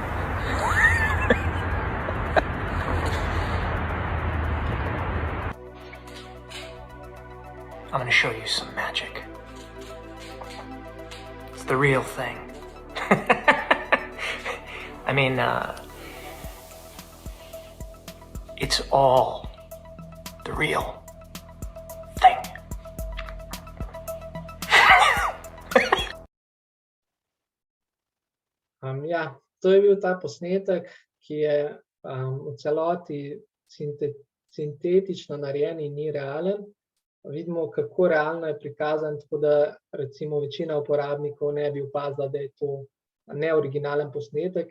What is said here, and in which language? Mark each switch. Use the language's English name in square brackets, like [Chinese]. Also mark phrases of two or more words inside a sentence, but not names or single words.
[English] I'm gonna show you some magic. It's the real thing. I mean, it's all the real thing. [Slovenian] Ja, to je bil ta posnetek, ki je v celoti sintetično narejen in ni realen. Vidimo, kako realno je prikazan, tako da recimo večina uporabnikov ne bi opazila, da je to neoriginalen posnetek.